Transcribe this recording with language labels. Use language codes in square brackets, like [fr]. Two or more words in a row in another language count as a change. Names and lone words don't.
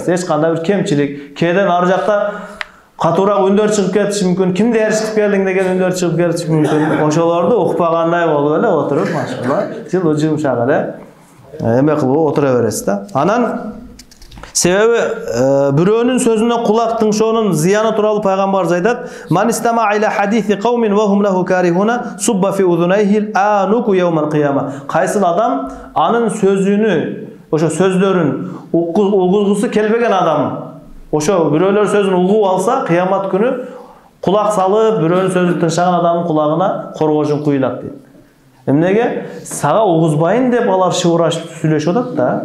[ky] Эч кандай бир кемчилик, кээден ары жакта катуураак үндөр чыгып кетиши мүмкүн, кимди ээрчитип келдиң деген үндөр чыгып кетиши мүмкүн. Ошолорду укпагандай болуп эле отуруп, машалла, жылуу жумшак эле эме кылып отура бересиз да. Анан себеби бирөөнүн сөзүнө кулак тыңшоонун зыяны тууралуу пайгамбарыбыз айтат: [ar] "من استمع إلى حديث قوم وهم له كارهون صب في أذنيه الآنك يوم القيامة." [ky] Кайсыл адам анын сөзүнү, ошо сөздөрүн угузгусу келбеген адам ошо бирөөлөр сөзүн угуп алса, кыямат күнү кулак салып, бирөөнүн сөзүн тыңшаган адамдын кулагына коргожун куюлат дейт. Эмнеге? Сага угузбайын деп алар шыбырашып сүйлөшүп атат да.